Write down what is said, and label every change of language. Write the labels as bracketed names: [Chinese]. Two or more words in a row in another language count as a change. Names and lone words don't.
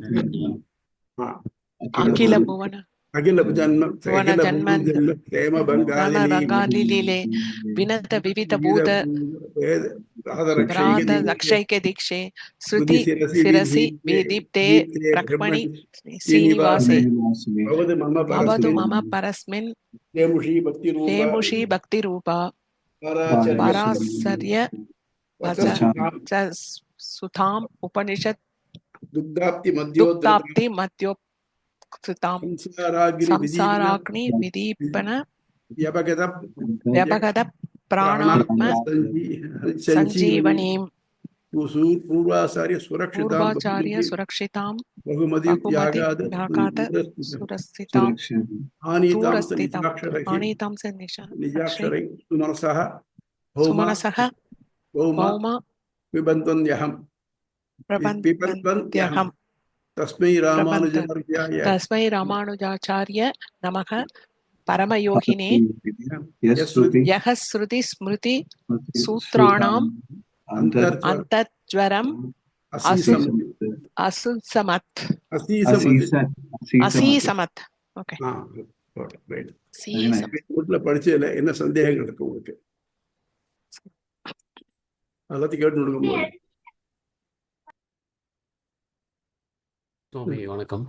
[Sanskrit] अखिल भुवन जन्म भङ्गालीले विनत विविध भूत रक्षैक दीक्षे श्रुति शिरसि विदीप्ते ब्रह्मणि श्रीनिवासे अवतु मम परस्मिन् शेमुषी भक्ति रूपा पाराशर्य सुधाम् उपनिषद् दुग्धाब्धि मध्यो संसाराग्नि विदीपन व्यपगत प्राणात्म संजीवनीं पूर्वाचार्य सुरक्षितां बहुमति त्यागाद सुरस्थितां आनीतां से निशाक्षरै सुमनसः भौम पिबन्त्यहम् तस्मै रामानुजाचार्य नमः परमयोगिने यः श्रुति स्मृति सूत्राणाम् अंतज्वरम् அசீசமத் ஓகே [Tamil] படிச்சதுல என்ன சந்தேகங்கள் இருக்கு உங்களுக்கு? எல்லாத்தையும் கேட்டு கொடுக்கும் போது சுவாமி வணக்கம்.